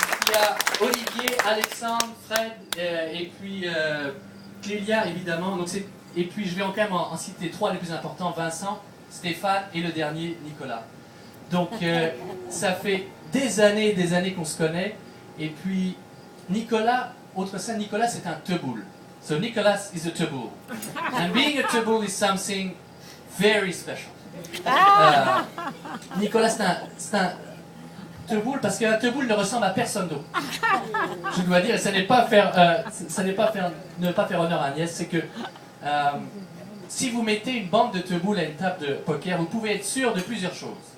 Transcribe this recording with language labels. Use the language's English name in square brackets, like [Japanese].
[French] Il y a Olivier, Alexandre, Fred, et puis Clélia évidemment. Donc et puis je vais quand même en citer 3 les plus importants, Vincent, Stéphane et le dernier, Nicolas. Donc ça fait des années qu'on se connaît. Et puis Nicolas, autre ça, Nicolas c'est un Teboul. [English] So Nicolas is a Teboul. And being a Teboul is something very special. [French] Nicolas c'est un Teboul parce qu'un Teboul ne ressemble à personne d'autre. Je dois dire, ça n'est pas ne pas faire honneur à Agnès, c'est que si vous mettez une bande de Teboul à une table de poker, vous pouvez être sûr de plusieurs choses.